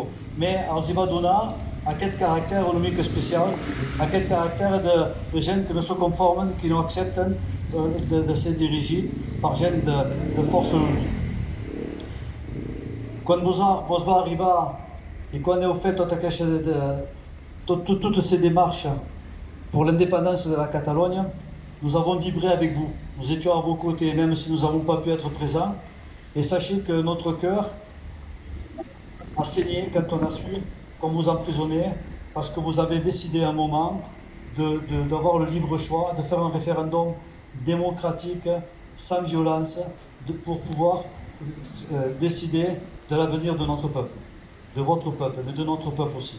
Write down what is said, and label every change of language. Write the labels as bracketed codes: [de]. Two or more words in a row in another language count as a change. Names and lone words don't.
[ca] Però els va donar aquest caràcter una mica especial, aquest caràcter de gent que no se conformen, que no accepten de ser dirigit per gent de força l'únic. Quan vos va arribar i quan heu fet [fr] toutes ces démarches pour l'indépendance de la Catalogne, nous avons vibré avec vous. Nous étions à vos côtés, même si nous n'avons pas pu être présents. Et sachez que notre cœur a saigné quand on a su qu'on vous emprisonnait, parce que vous avez décidé à un moment d'avoir le libre choix, de faire un référendum démocratique, sans violence, pour pouvoir décider de l'avenir de notre peuple, de votre peuple, mais de notre peuple aussi.